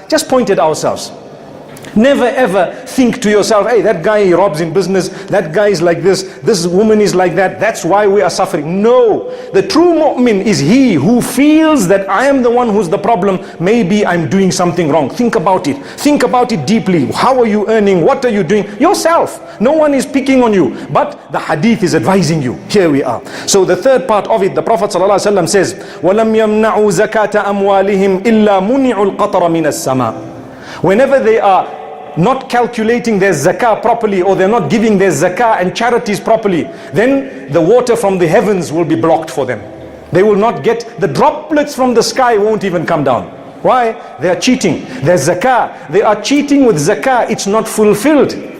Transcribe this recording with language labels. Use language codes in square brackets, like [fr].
[en] Just point at ourselves. Never ever think to yourself, hey, that guy robs in business, that guy is like this woman is like that, that's why we are suffering. No, the true mu'min is he who feels that I am the one who's the problem, maybe I'm doing something wrong. Think about it. Think about it deeply. How are you earning? What are you doing? Yourself. No one is picking on you, but the hadith is advising you. Here we are. So the third part of it, the Prophet ﷺ says, [ar] وَلَمْ يَمْنَعُوا زَكَاةَ أَمْوَالِهِمْ إِلَّا مُنِعُوا الْقَطَرَ مِنَ السَّمَاءِ. [en] Whenever they are not calculating their zakah properly, or they're not giving their zakah and charities properly, then the water from the heavens will be blocked for them. They will not get, the droplets from the sky won't even come down. Why? They are cheating. Their zakah, they are cheating with zakah. It's not fulfilled.